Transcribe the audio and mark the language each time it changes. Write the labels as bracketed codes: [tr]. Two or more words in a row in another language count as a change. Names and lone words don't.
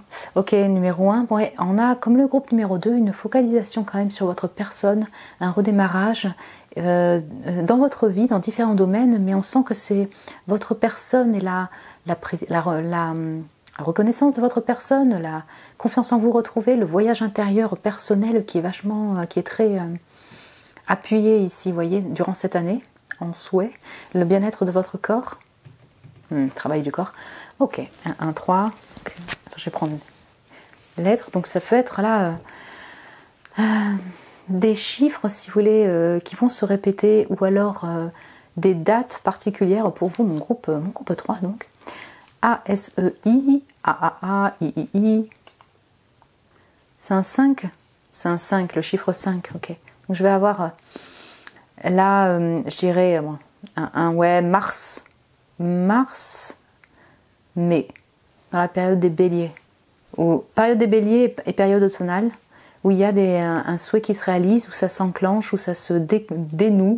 [fr] Ok, numéro 1, ouais, on a comme le groupe numéro 2 une focalisation quand même sur votre personne, un redémarrage dans votre vie, dans différents domaines, mais on sent que c'est votre personne et la reconnaissance de votre personne, la confiance en vous retrouver, le voyage intérieur personnel qui est vachement, qui est très appuyé ici, vous voyez, durant cette année, en souhait, le bien-être de votre corps, travail du corps. Ok, 1, 3. Je vais prendre lettres, donc ça peut être là des chiffres, si vous voulez, qui vont se répéter, ou alors des dates particulières pour vous, mon groupe 3, donc. A-S-E-I, A-A-A-I-I-I. C'est un 5. C'est un 5, le chiffre 5, ok. Donc je vais avoir là, je dirais, ouais, mars, mai. Dans la période des béliers, période des béliers et période automnale, où il y a un souhait qui se réalise, où ça s'enclenche, où ça se dénoue.